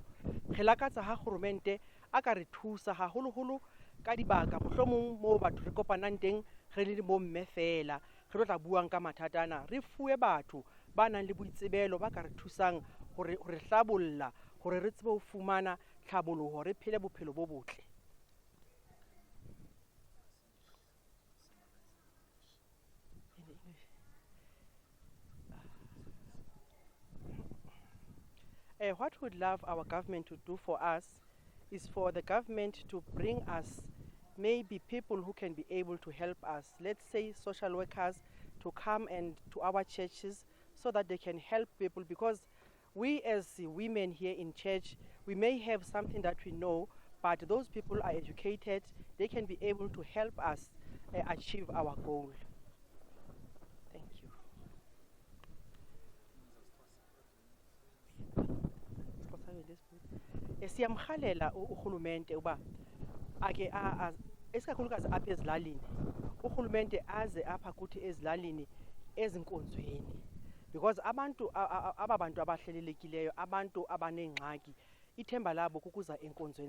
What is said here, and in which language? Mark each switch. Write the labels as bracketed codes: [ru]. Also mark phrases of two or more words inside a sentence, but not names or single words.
[st] Re lakatsa ha kgoromente a ka re thusa haholoholo ka dibaka mohlomong moo batho re kopanang teng re le bo mme fela re tla buang ka mathata ana, re fuwe batho ba nang le boitsebelo ba ka re thusang hore re hlabolla hore re tsebe ho fumana tlhaboloho, re phele bophelo bo botle. [en] What we'd love our government to do for us is for the government to bring us maybe people who can be able to help us, let's say social workers, to come and to our churches so that they can help people, because we as women here in church, we may have something that we know, but those people are educated, they can be able to help us achieve our goal. Thank you. [xh] Siyamkhalela urhulumente uba ake esikakhulukazi apha ezilalini urhulumente aze apha kuthi ezilalini ezinkonzweni, because abantu aba bantu abahlelelekileyo, abantu abaneengxaki, ithemba labo kukuza enkonzweni.